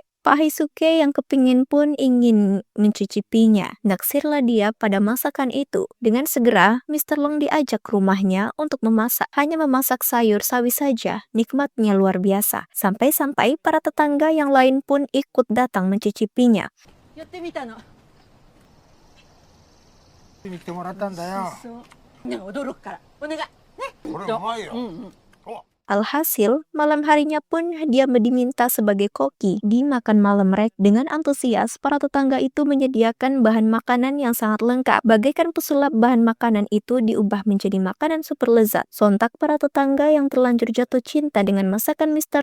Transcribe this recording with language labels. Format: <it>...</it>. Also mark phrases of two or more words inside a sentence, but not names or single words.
<id>Pak Heisuke yang kepingin pun ingin mencicipinya. Naksirlah dia pada masakan itu. Dengan segera, Mr. Long diajak ke rumahnya untuk memasak. Hanya memasak sayur sawi saja, nikmatnya luar biasa. Sampai-sampai para tetangga yang lain pun ikut datang mencicipinya.</id> <ja>見てもらったんだよ。ね、驚くから。お願い。ね。これうまいよ。</ja> <id>Alhasil, malam harinya pun dia diminta sebagai koki di makan malam mereka. Dengan antusias, para tetangga itu menyediakan bahan makanan yang sangat lengkap. Bagaikan pesulap, bahan makanan itu diubah menjadi makanan super lezat. Sontak para tetangga yang terlanjur jatuh cinta dengan masakan Mr.</id>